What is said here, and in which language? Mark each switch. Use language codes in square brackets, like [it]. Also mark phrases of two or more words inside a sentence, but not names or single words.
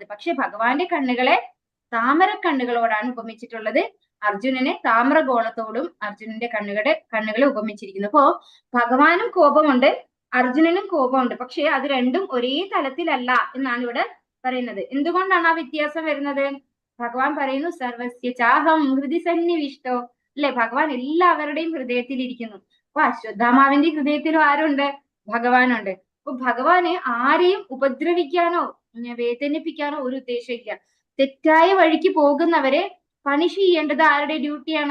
[ml] പക്ഷെ ഭഗവാന്റെ കണ്ണുകളെ താമരക്കണ്ണുകളോടാണ് ഉപമിച്ചിട്ടുള്ളത്. അർജുനനെ താമ്രഗോളത്തോടും അർജുനന്റെ കണ്ണുകളെ ഉപമിച്ചിരിക്കുന്നു. അപ്പോ ഭഗവാനും കോപമുണ്ട്, അർജുനനും കോപമുണ്ട്. പക്ഷെ അത് രണ്ടും ഒരേ തലത്തിലല്ല എന്നാണ് ഇവിടെ പറയുന്നത്. എന്തുകൊണ്ടാണ് ആ വ്യത്യാസം വരുന്നത്? ഭഗവാൻ പറയുന്നു [sa] സർവസ്യ ചാഹം ഹൃദി സന്നിവിഷ്ടോ [ml] അല്ലെ, ഭഗവാൻ എല്ലാവരുടെയും ഹൃദയത്തിൽ ഇരിക്കുന്നു. അപ്പൊ അശ്വത്ഥാമാവിന്റെ ഹൃദയത്തിലും ആരുണ്ട്? ഭഗവാനുണ്ട്. അപ്പൊ ഭഗവാന് ആരെയും ഉപദ്രവിക്കാനോ വേദനിപ്പിക്കാനോ ഒരു ഉദ്ദേശമില്ല. തെറ്റായ വഴിക്ക് പോകുന്നവരെ പണിഷ് ചെയ്യേണ്ടത് ആരുടെ ഡ്യൂട്ടിയാണ്?